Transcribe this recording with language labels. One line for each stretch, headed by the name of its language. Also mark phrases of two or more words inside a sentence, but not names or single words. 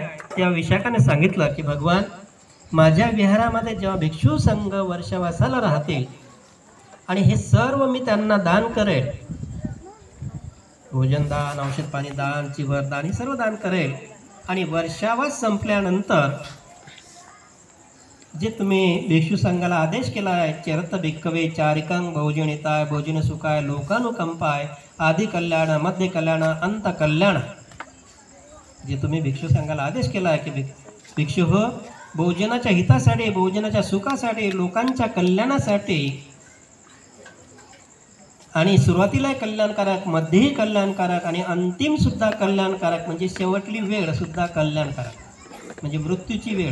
Marathi: त्या विशाखाने सांगितलं की भगवान माझ्या विहारामध्ये जेव्हा भिक्षू संघ वर्षावासाला राहतील आणि हे सर्व मी त्यांना दान करेल, भोजन दान, औषध पाणी दान, चिवर दान, हे सर्व दान करेल, आणि वर्षावास संपल्यानंतर जे तुम्ही भिक्षू संघाला आदेश केला आहे,
Pali: चरत भिक्कवे चारिकं भोजनिताय भोजन सुखाय लोकानुकंपाय आदि कल्याण मध्य कल्याण अंत कल्याण,
Marathi: जे तुम्ही भिक्षू संघाला आदेश केला आहे की भिक्षू हो भोजनाच्या हितासाठी, भोजनाच्या सुखासाठी, लोकांच्या कल्याणासाठी, आणि सुरुवातीला कल्याणकारक, मध्येही कल्याणकारक, आणि अंतिम सुद्धा कल्याणकारक, म्हणजे शेवटली वेळ सुद्धा कल्याणकारक, म्हणजे मृत्यूची वेळ.